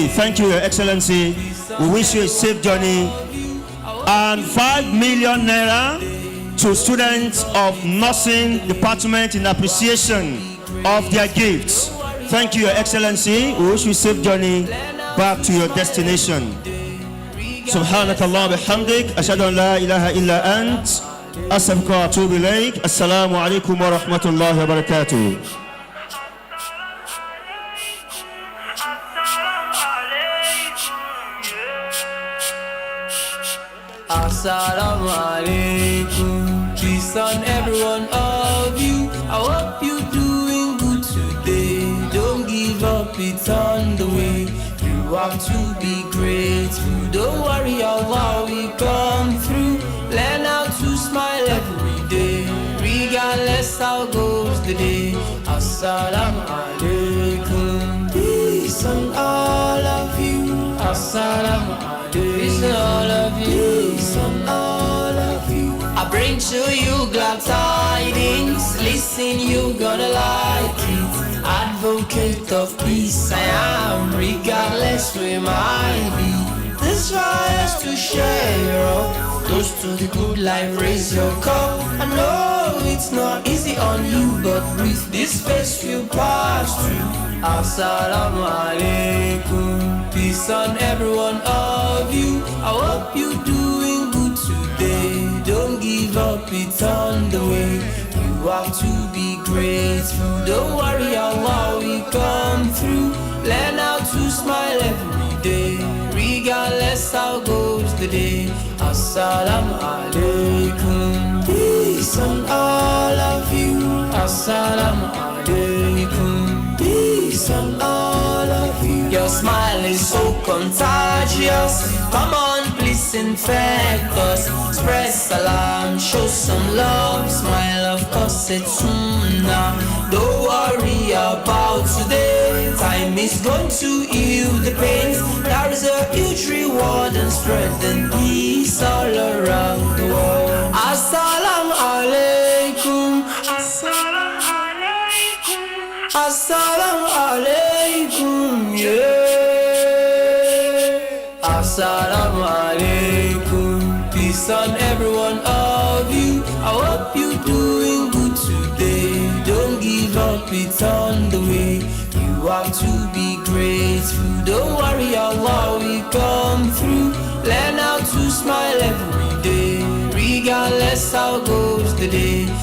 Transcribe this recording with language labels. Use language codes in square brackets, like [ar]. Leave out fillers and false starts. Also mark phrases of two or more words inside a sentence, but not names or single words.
[en] Thank you, Your Excellency. We wish you a safe journey. And 5 million naira to students of nursing department in appreciation of their gifts. Thank you, Your Excellency. We wish you a safe journey back to your destination. [ar] سبحانك اللهم وبحمدك أشهد أن لا إله إلا أنت أستغفرك وأتوب إليك. السلام عليكم ورحمة الله وبركاته. السلام عليكم. [en] Peace on every one of you. I hope you're doing good today. Don't give up, it's on the way. You have to be grateful. Don't worry, Allah will come through. Learn how to smile every day, regardless how goes the day. [ar] السلام عليكم. [en] Peace on all of you. [ar] السلام عليكم. [en] Peace on all of you. Peace on all of you. I bring to you glad tidings. Listen, you gonna like it. Advocate of peace I am, regardless where might be. This rise to share up, close to the good life, raise your cup. I know it's not easy on you, but with this face you pass through. [ar] السلام عليكم. [en] Peace on every one of you. I hope you're doing good today. Don't give up, it's on the way. You have to be grateful. Don't worry, Allah will come through. Learn how to smile every day, regardless how goes the day. [ar] السلام عليكم. [en] Peace on all of you. [ar] السلام عليكم. [en] Peace on all of you. Your smile is so contagious. Come on, please infect us. Spread salam, show some love. Smile, of course, it's sunnah. Don't worry about today. Time is going to heal the pain. There is a huge reward and spreading peace all around the world. [ar] السلام عليكم. السلام عليكم. السلام عليكم. Yeah. السلام عليكم. [en] Peace on every one of you. I hope you're doing good today. Don't give up, it's on the way. You have to be grateful. Don't worry, Allah will come through. Learn how to smile every day, regardless how goes the day.